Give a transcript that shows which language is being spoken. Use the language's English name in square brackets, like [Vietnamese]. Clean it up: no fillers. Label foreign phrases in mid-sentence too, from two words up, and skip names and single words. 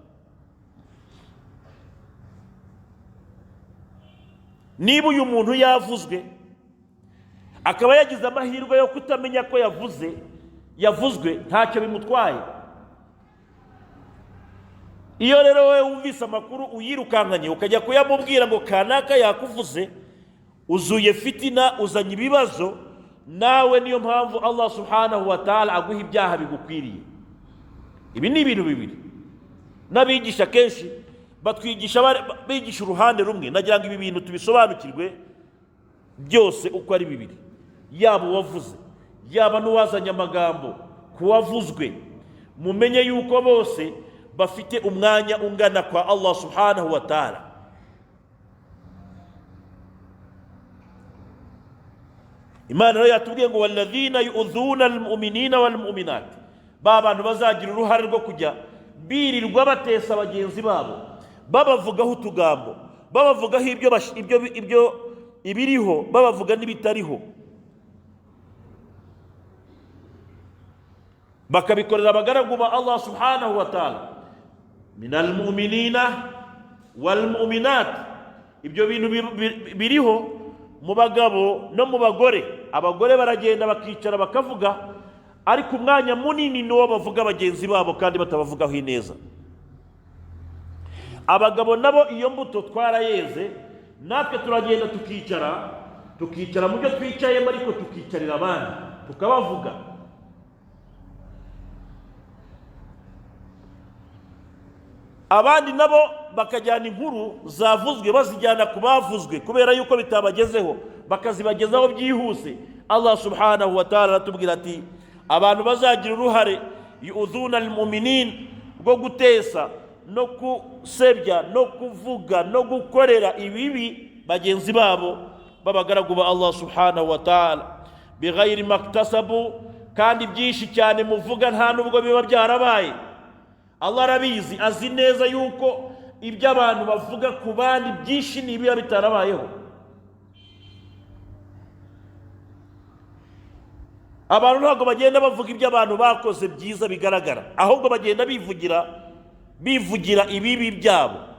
[Kinyarwanda] Niba uyu muntu yavuzwe akaba yagize amahirwe yo kutamenya ko yavuzwe, ntacyo bimutwaye. Iyo rero wowe wumvise amakuru uyirukankanye ukajya kuyamubwira ngo kanaka yakuvuze, uzuye fitina, uzanye ibibazo, nawe niyo mpamvu Allah [Arabic] سبحانه وتعالى [Kinyarwanda] aguha ibyaha bigukwiriye. Ibi ni ibintu bibiri. N'abigisha kenshi batwigisha bigisha uruhande rumwe, nagira ngo ibi bintu tubisobanukirwe byose uko ari bibiri. Yaba uwavuze, yaba n'uwazanye amagambo kuwavuzwe, mumenye yuko bose bafite umwanya ungana kwa Allah [Arabic] سبحانه وتعالى. [Kinyarwanda] Imana rero yatubwiye ngo [Arabic] والذين يؤذون المؤمنين والمؤمنات, [Kinyarwanda] ba bantu bazagira uruhare rwo kujya birirwa batesa bagenzi babo, babavugaho utugambo, babavugaho ibyo ibiriho, babavuga n'ibitariho, bakabikorera abagaragu ba Allah [Arabic] سبحانه وتعالى. من المؤمنين والمؤمنات, [Kinyarwanda] ibyo bintu biriho mu bagabo no mu bagore. Abagore baragenda bakicara bakavuga, ariko umwanya munini niwo bavuga bagenzi babo kandi batabavugaho ineza. Abagabo nabo iyo mbuto twarayeze, natwe turagenda tukicara mu byo twicayemo, ariko tukicarira abandi tukabavuga. Abandi nabo bakajyana inkuru zavuzwe bazijyana ku bavuzwe, kubera yuko bitabagezeho bakazibagezaho byihuse. Allah [Arabic] سبحانه وتعالى [Kinyarwanda] aratubwira ati abantu bazagira uruhare [Arabic] يؤذون المؤمنين, [Kinyarwanda] rwo gutesa no kusebya no kuvuga no gukorera ibibi bagenzi babo babagaragu ba Allah [Arabic] سبحانه وتعالى, بغير ما اكتسبوا, [Kinyarwanda] kandi byinshi cyane muvuga nta nubwo biba byarabaye. Allah arabizi, azi neza yuko ibyo abantu bavuga ku bandi byinshi nibiba bitarabayeho. Abantu ntabwo bagenda bavuga ibyo abantu bakoze byiza bigaragara, ahubwo bagenda bivugira ibibi byabo.